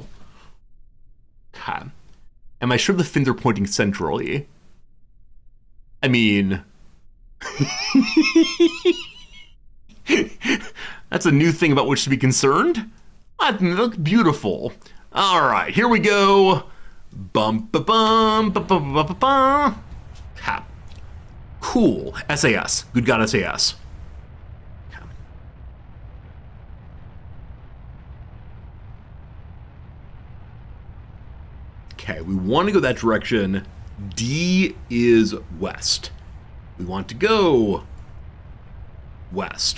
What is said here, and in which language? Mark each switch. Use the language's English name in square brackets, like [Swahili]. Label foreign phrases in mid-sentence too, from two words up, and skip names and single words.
[English] Okay. Am I sure the fins are pointing centrally? I mean... That's a new thing about which to be concerned. I think they look beautiful. Alright, here we go. Bum ba bum ba ba ba ba ba. Ha. Cool. SAS. Good God, SAS. Okay, we want to go that direction. D is west. We want to go west.